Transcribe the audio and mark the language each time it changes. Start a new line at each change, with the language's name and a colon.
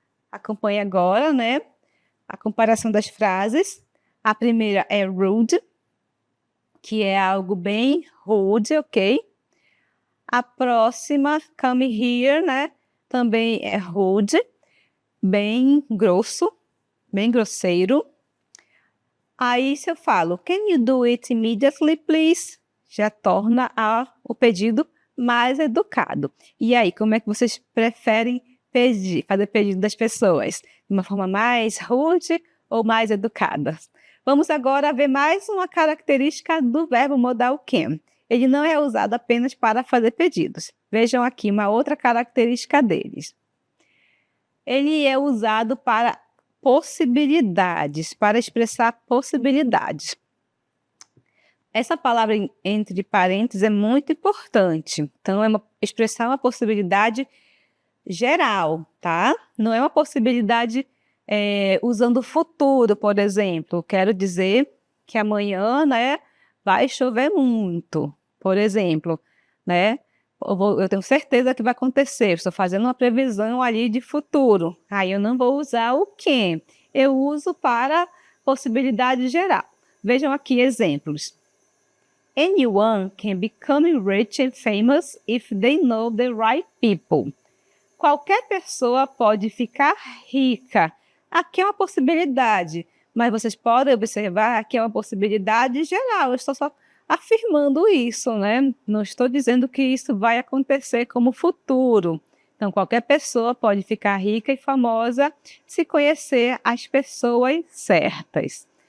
Portuguese: Acompanhe agora, né? A comparação das frases. A primeira é rude, que é algo bem rude, ok? A próxima,
English: come here,
Portuguese: né? Também é rude, bem grosso, bem grosseiro. Aí, se eu falo,
English: can you do it immediately, please?
Portuguese: Já torna o pedido mais educado. E aí, como é que vocês preferem fazer pedido das pessoas? De uma forma mais rude ou mais educada? Vamos agora ver mais uma característica do verbo modal can. Ele não é usado apenas para fazer pedidos. Vejam aqui uma outra característica deles. Ele é usado para possibilidades, para expressar possibilidades. Essa palavra entre parênteses é muito importante. Então, é expressar uma possibilidade geral, tá? Não é uma possibilidade usando o futuro, por exemplo. Quero dizer que amanhã, né, vai chover muito, por exemplo, né? Eu tenho certeza que vai acontecer, estou fazendo uma previsão ali de futuro. Aí eu não vou usar o can, eu uso para possibilidade geral. Vejam aqui exemplos.
English: Anyone can become rich and famous if they know the right people.
Portuguese: Qualquer pessoa pode ficar rica. Aqui é uma possibilidade, mas vocês podem observar que é uma possibilidade geral. Eu estou só afirmando isso, né? Não estou dizendo que isso vai acontecer como futuro. Então, qualquer pessoa pode ficar rica e famosa se conhecer as pessoas certas.